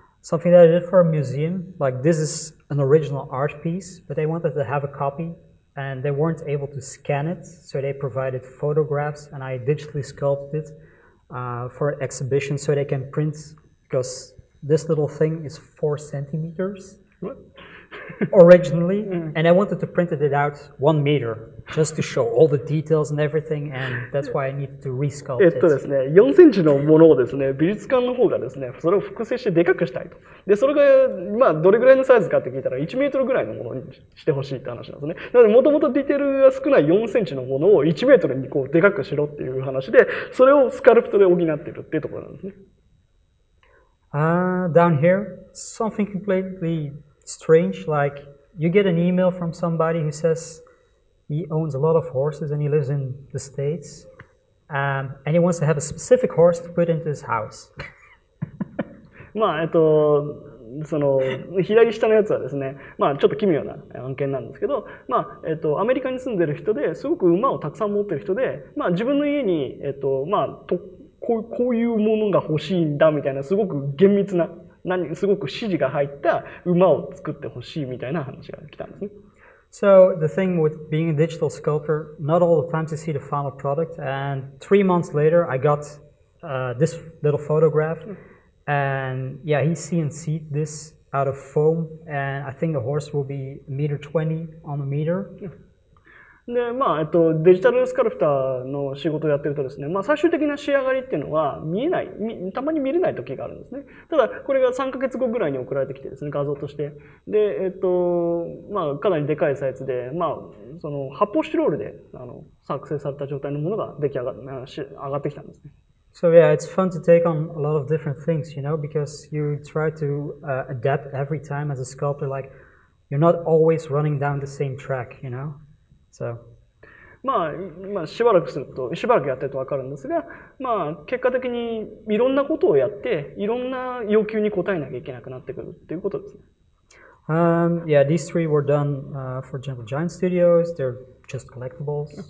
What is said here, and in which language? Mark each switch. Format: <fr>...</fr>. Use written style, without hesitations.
<en>Something that I did for a museum, like this is an original art piece, but they wanted to have a copy and they weren't able to scan it, so they provided photographs and I digitally sculpted it for an exhibition so they can print, because this little thing is 4 centimeters originally, and I wanted to print it out 1 meter just to show all the details and everything, and that's why I needed to resculpt it.</en> <ja>ですね、4センチのものをですね、美術館の方がですね、それを複製してでかくしたいと。で、それが、まあ、どれぐらいのサイズかって聞いたら、1メートルぐらいのものにしてほしいって話なんですね。なので、もともとディテールが少ない4センチのものを1メートルにこう、でかくしろっていう話で、それをスカルプトで補っているっていうところなんですね。</ja> <en>Down here, something completely strange, like you get an email from somebody who says he owns a lot of horses and he lives in the States, and he wants to have a specific horse to put into his house.</en> <ja>まあ、その、左下のやつはですね、まあ、ちょっと奇妙な案件なんですけど、まあ、アメリカに住んでる人ですごく馬をたくさん持ってる人で、まあ、自分の家に、まあ、こういうものが欲しいんだみたいな、すごく厳密な、すごく指示が入った馬を作ってほしいみたいな話が来たんですね。</ja> <en>So the thing with being a digital sculptor, not all the time to see the final product, and 3 months later I got this little photograph, and yeah, he CNC'd this out of foam, and I think the horse will be 1.20 on a meter.</en> <ja>で、まあ、デジタルスカルプターの仕事をやってるとですね、まあ、最終的な仕上がりっていうのは見えない、たまに見れない時があるんですね。ただ、これが3ヶ月後ぐらいに送られてきてですね、画像として。で、まあ、かなりでかいサイズで、まあ、その発泡スチロールで、作成された状態のものが上がってきたんですね。</ja> <en>So yeah, it's fun to take on a lot of different things, you know, because you try to adapt every time as a sculptor, like you're not always running down the same track, you know. So.</en> <ja>まあ、しばらくやってると分かるんですが、まあ、結果的にいろんなことをやって、いろんな要求に応えなきゃいけなくなってくるっていうことですね。</ja> <en>Yeah, these 3 were done for Gentle Giant Studios. They're just collectibles.</en>